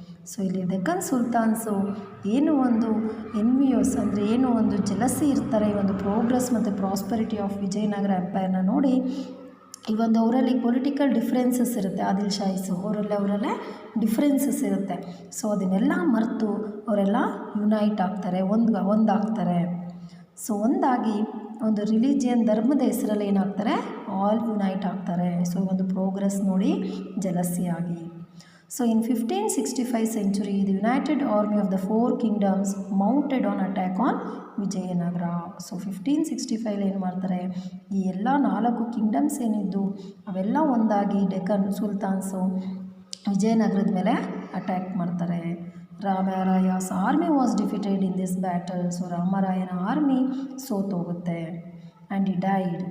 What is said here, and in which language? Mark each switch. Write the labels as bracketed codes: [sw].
[kn] So ಇಲ್ಲಿ ಡೆಕ್ಕನ್ ಸುಲ್ತಾನ್ಸು ಏನು ಒಂದು ಎನ್ವಿಯೋಸ್ ಅಂದರೆ ಏನು ಒಂದು ಜಲಸಿ ಇರ್ತಾರೆ ಈ ಒಂದು ಪ್ರೋಗ್ರೆಸ್ ಮತ್ತು ಪ್ರಾಸ್ಪರಿಟಿ ಆಫ್ ವಿಜಯನಗರ ಎಂಪೈರ್ನ ನೋಡಿ ಈ ಒಂದು ಅವರಲ್ಲಿ ಪೊಲಿಟಿಕಲ್ ಡಿಫ್ರೆನ್ಸಸ್ ಇರುತ್ತೆ. ಆದಿಲ್ ಶಾಹೀಸು ಅವರಲ್ಲೇ ಡಿಫ್ರೆನ್ಸಸ್ ಇರುತ್ತೆ. ಸೊ ಅದನ್ನೆಲ್ಲ ಮರೆತು ಅವರೆಲ್ಲ ಯುನೈಟ್ ಆಗ್ತಾರೆ, ಒಂದಾಗ್ತಾರೆ. ಸೊ ಒಂದಾಗಿ ಒಂದು ರಿಲಿಜಿಯನ್ ಧರ್ಮದ ಹೆಸರಲ್ಲಿ ಏನಾಗ್ತಾರೆ, ಆಲ್ ಯುನೈಟ್ ಆಗ್ತಾರೆ. ಸೊ ಒಂದು ಪ್ರೋಗ್ರೆಸ್ ನೋಡಿ ಜಲಸಿಯಾಗಿ. [en] So in 1565 century the United Army of the Four Kingdoms mounted on attack on Vijayanagara. [kn] So 1565 ಏನು ಮಾಡ್ತಾರೆ, ಈ ಎಲ್ಲ 4 ಕಿಂಗ್ಡಮ್ಸ್ ಏನಿದ್ದು ಅವೆಲ್ಲ ಒಂದಾಗಿ ಡೆಕ್ಕನ್ ಸುಲ್ತಾನ್ಸು ವಿಜಯನಗರದ ಮೇಲೆ ಅಟ್ಯಾಕ್ ಮಾಡ್ತಾರೆ. [en] Ramaraya's army was defeated in this battle. So [kn] ರಾಮರಾಯನ army ಸೋತೋಗುತ್ತೆ [en] And he died.